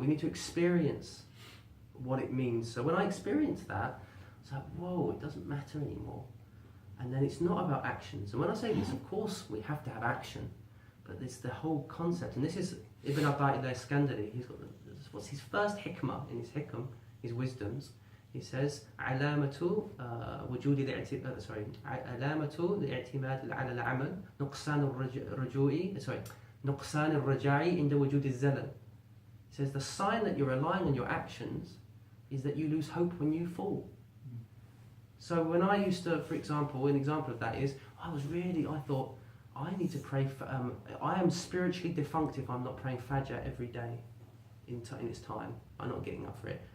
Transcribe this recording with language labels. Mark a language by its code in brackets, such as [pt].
[en] We need to experience what it means. So when I experienced that, it's like, whoa, it doesn't matter anymore. And then it's not about actions. And when I say this, of course, we have to have action. But it's the whole concept. And this is Ibn Atta'ilah al-Iskandari. He's got what's his first hikmah in his hikam, his wisdoms. He says, [ar] علامة وجود الاعتماد على العمل نقصان الرجاء عند وجود الزلل. [en] He says the sign that you're relying on your actions is that you lose hope when you fall. So when I used to, for example, an example of that is, I thought, I need to pray for, I am spiritually defunct if I'm not praying Fajr every day in its time. I'm not getting up for it.